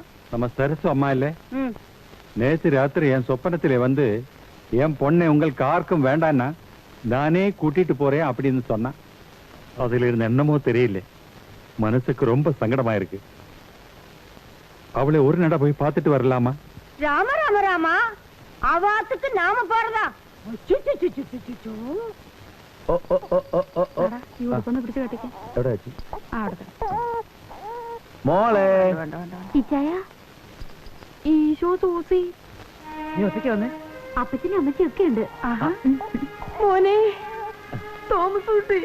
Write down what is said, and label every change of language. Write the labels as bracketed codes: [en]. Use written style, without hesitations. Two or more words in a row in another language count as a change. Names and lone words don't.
[ta] நம்ம சரசு அம்மா இல்ல, நேத்து ராத்திரி என் சொப்பனத்திலே வந்து என் பொண்ணை உங்களுக்கு யாருக்கும் வேண்டான்னா நானே கூட்டிட்டு போறேன் அப்படின்னு சொன்னா. அதுல இருந்த என்னமோ தெரியல, மனசுக்கு ரொம்ப சங்கடமா இருக்கு. அவளை ஒரு நட போய் பார்த்துட்டு வரலாமா? ராம ராம ராமா, அவாத்துக்கு நாம போறதா? [ml] മോളെ, ഈശോ സൂസി, നീ ഒറ്റയ്ക്ക് വന്നേ? അപ്പച്ചനും അമ്മച്ചിയൊക്കെ ഉണ്ട്. മോനെ തോമസ് കുട്ടി.